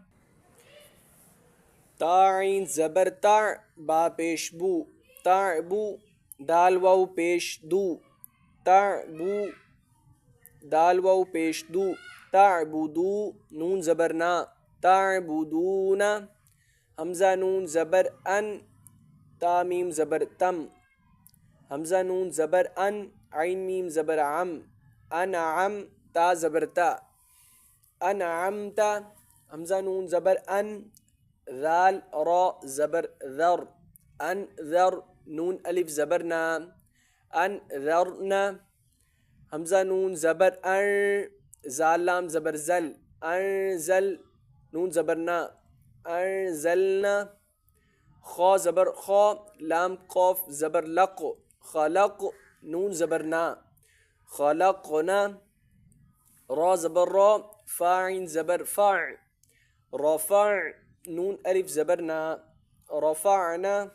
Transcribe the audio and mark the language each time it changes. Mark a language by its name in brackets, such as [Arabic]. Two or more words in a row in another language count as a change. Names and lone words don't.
[Urdu] تا عین زبر تا با پیش بو تعبو دال واو پیش دو تعبو دال واو پیش دو تعبدو نون زبر نا تعبدون حمزہ نون زبر ان تا میم زبر تم حمزہ نون زبر ان عین میم زبر عم انعم تا زبر تا انعمتا حمزہ نون زبر ان ذال را زبر ذر انذر نون الف زبر نا انذرنا حمزہ نون زبر ان زال لام زبر زل انزل نون زبر نا انزلنا خا زبر خا لام قاف زبر لق خلق نون زبر نا خلقنا را زبر را فا عین زبر فع رفع نون الف زبر نا رفعنا